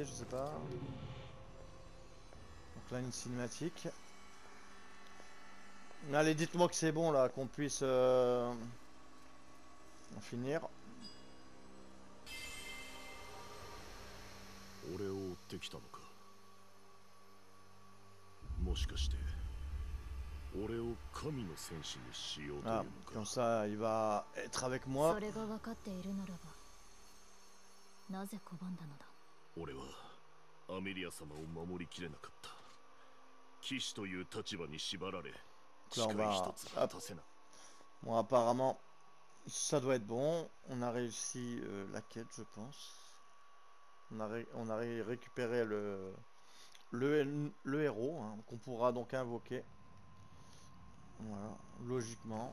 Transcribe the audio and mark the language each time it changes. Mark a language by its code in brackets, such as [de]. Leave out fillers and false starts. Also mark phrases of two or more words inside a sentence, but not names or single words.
[fr] Je sais pas. Donc là une cinématique. Allez, dites-moi que c'est bon là, qu'on puisse en finir. [ja] ってきたのか。もしかして俺を神の戦士にしようというの Ah, か。 [fr] comme ça, il va être avec moi. [ja] それが分かっているならばなぜ拒んだのだ。俺はアメリア様を守りきれなかった。騎士という立場に縛られ誓い一つ果たせな。 [fr] Bon, apparemment, ça doit être bon. On a réussi la quête, je pense. On a récupéré le héros, hein, qu'on pourra donc invoquer. Voilà, logiquement.